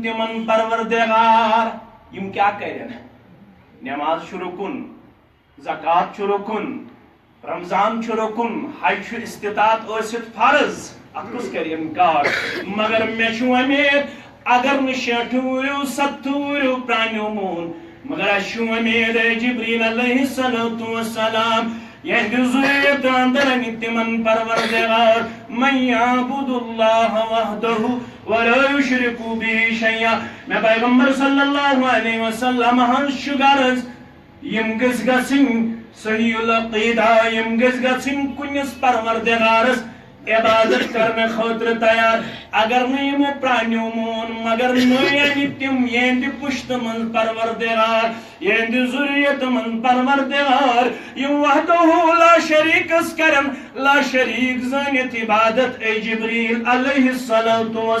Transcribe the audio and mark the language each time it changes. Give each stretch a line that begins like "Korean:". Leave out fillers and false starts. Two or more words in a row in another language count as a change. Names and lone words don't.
Kashmiri: تِمن پروردگار یِم کیٛاہ کرن نٮ۪ماز چھُ رُکُن زکات چھُ رُکُن رمضان چھُ رُکُن حج چھُ استطاعت ٲسِتھ فرض اتھ کُس کرِ انکار مگر مےٚ چھُ وۄمید اگر نہٕ 60 ؤرِو 70 ؤرِو پرٛانیو مون مگر اسہِ چھُ وۄمید اے جبریل
Arabic: علیہ الصلوۃ والسلام
Kashmiri: یہنٛدِ ذُریت اندر انہِ تِمن پروردگار
Arabic: من یعبد اللہ وحدہ ولا یشرک بہ شیئا
Kashmiri: مےٚ پیغمبر
Arabic: صلی اللہ علیہ
Kashmiri: وسلم ہنٛز چھُ غرض یم گژھِ گژھٕنۍ
Arabic: صحیح العقیدہ
Kashmiri: یم گژھِ گژھٕنۍ کُنِس پروردگارس عبادت کرنے خاطر تیار اگر نہٕ یِمو پرٛانیو مون مگر نٔے انہِ تِم یہنٛدِ پُشتہٕ منٛز پروردگار یہنٛدِ ذُریت منٛز پروردگار یِم
Arabic: وحدہ لا شریٖکس
Kashmiri: کرن
Arabic: لا شریٖک
Kashmiri: زٲنِتھ عبادت اے جبریل
Arabic: علیہ الصلوۃ